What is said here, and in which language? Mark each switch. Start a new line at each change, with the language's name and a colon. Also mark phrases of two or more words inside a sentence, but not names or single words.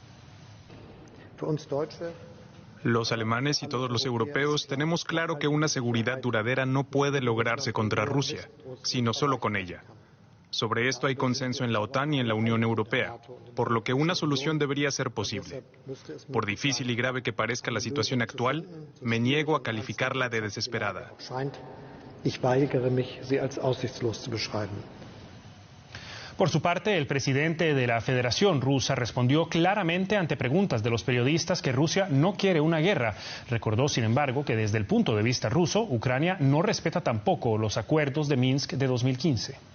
Spanish: Los alemanes y todos los europeos tenemos claro que una seguridad duradera no puede lograrse contra Rusia, sino solo con ella. Sobre esto hay consenso en la OTAN y en la Unión Europea, por lo que una solución debería ser posible. Por difícil y grave que parezca la situación actual, me niego a calificarla de desesperada.
German: Ich weigere mich, sie als aussichtslos zu beschreiben.
Spanish: Por su parte, el presidente de la Federación Rusa respondió claramente ante preguntas de los periodistas que Rusia no quiere una guerra. Recordó, sin embargo, que desde el punto de vista ruso, Ucrania no respeta tampoco los acuerdos de Minsk de 2015.